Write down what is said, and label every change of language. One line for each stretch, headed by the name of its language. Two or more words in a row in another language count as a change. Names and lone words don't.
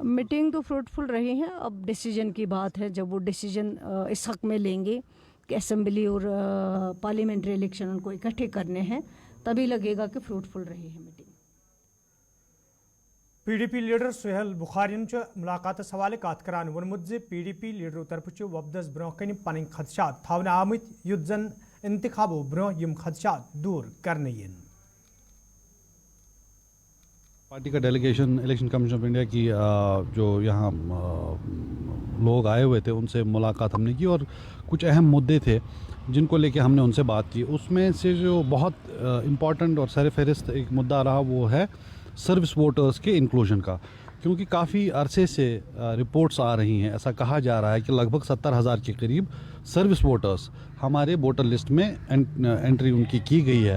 Hindi: मीटिंग तो फ्रूटफुल रही है। अब डिसीजन की बात है, जब वो डिसीजन इस हक़ में लेंगे कि असेंबली और
English: parliamentary election
Hindi: उनको इकट्ठे करने हैं, तभी लगेगा कि फ्रूटफुल रही है मीटिंग।
Kashmiri: PDP लीडर सुहेल बुखारिन मुलाकात हवाले कत करान वोनमुत ज PDP लीडरों तरफ वफदस ब्रोह कन पन खदशात थवना आमत, युत जन इंतखाबों ब्रोह यम खदशात दूर करने यन।
Hindi: पार्टी का डेलीगेशन इलेक्शन कमीशन ऑफ इंडिया की जो यहाँ लोग आए हुए थे उनसे मुलाकात हमने की और कुछ अहम मुद्दे थे जिनको लेके हमने उनसे बात की। उसमें से जो बहुत इम्पॉर्टेंट और सर फहरिस्त एक मुद्दा रहा वो है
English: service voters
Hindi: के इंक्लूजन का, क्योंकि काफ़ी अरसे से रिपोर्ट्स आ रही हैं, ऐसा कहा जा रहा है कि लगभग 70,000 के करीब
English: service voters
Hindi: हमारे
English: voter list
Hindi: में एंट्री उनकी की गई है।